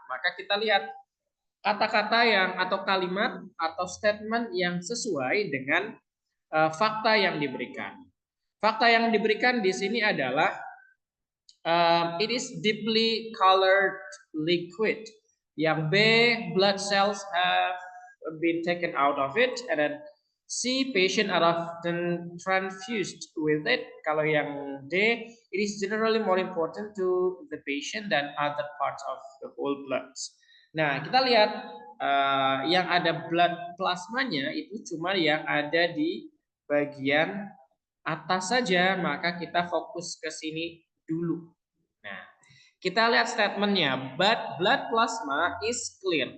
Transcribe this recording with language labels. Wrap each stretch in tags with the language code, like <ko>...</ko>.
<id>Maka kita lihat kata-kata yang atau kalimat atau statement yang sesuai dengan fakta yang diberikan. Fakta yang diberikan di sini adalah</id> <en>it is deeply colored liquid. Yang B, blood cells have been taken out of it, and then C, patient are often transfused with it. Kalau yang D, it is generally more important to the patient than other parts of the whole blood.</en> <id>Nah, kita lihat yang ada blood plasmanya itu cuma yang ada di bagian atas saja, maka kita fokus ke sini dulu. Nah, kita lihat statementnya.</id> <en>But blood plasma is clear.</en>